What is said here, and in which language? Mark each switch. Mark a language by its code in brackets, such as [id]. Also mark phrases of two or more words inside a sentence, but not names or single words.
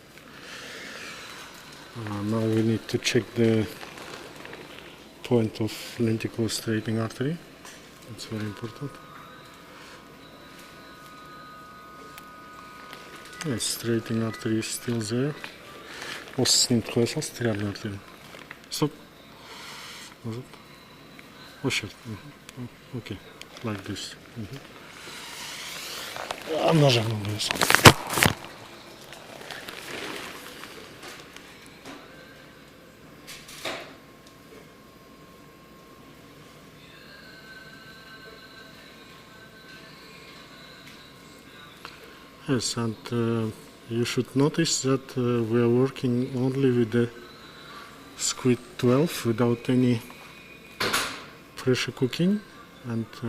[en] Now we need to check the point of lenticular straightening artery. It's very important. Yes, straightening artery is still there. [kk] Осы снимки қоя сал, [ru] стриадный артерия. Стоп. Назад. [kk] Осы жерде. [en] Okay, like this. [kk] Ана жағынан қоя сал. [en] Yes, and you should notice that we are working only with the squid 12 without any pressure cooking, and